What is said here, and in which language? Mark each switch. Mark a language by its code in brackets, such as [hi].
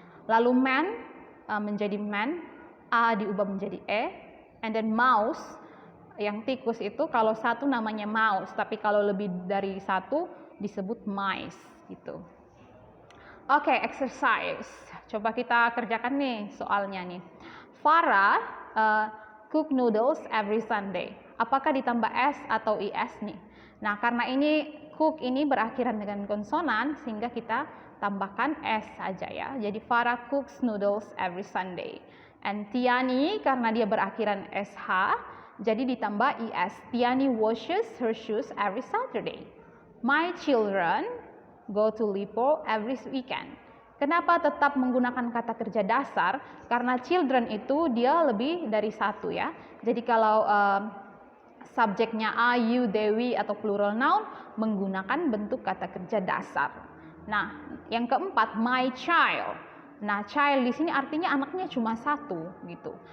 [id] Lalu man menjadi man, A diubah menjadi E. [en] And then [id] mouse, yang tikus itu kalau satu namanya mouse, tapi kalau lebih dari satu disebut mice gitu. Oke, exercise. Coba kita kerjakan nih soalnya nih. [en] Farah cook noodles every Sunday. [id] Apakah ditambah S atau IS nih? Nah, karena ini cook ini berakhiran dengan konsonan sehingga kita tambahkan S saja ya. Jadi [en] Farah cooks noodles every Sunday. [id] And Tiani karena dia berakhiran SH, jadi ditambah IS. [en] Tiani washes her shoes every Saturday. My children go to Lipo every weekend. [id] Kenapa tetap menggunakan kata kerja dasar? Karena children itu dia lebih dari satu ya. Jadi kalau subjeknya I, you, they, we atau plural noun menggunakan bentuk kata kerja dasar. Nah, yang keempat my child. Nah, child di sini artinya anaknya cuma satu gitu.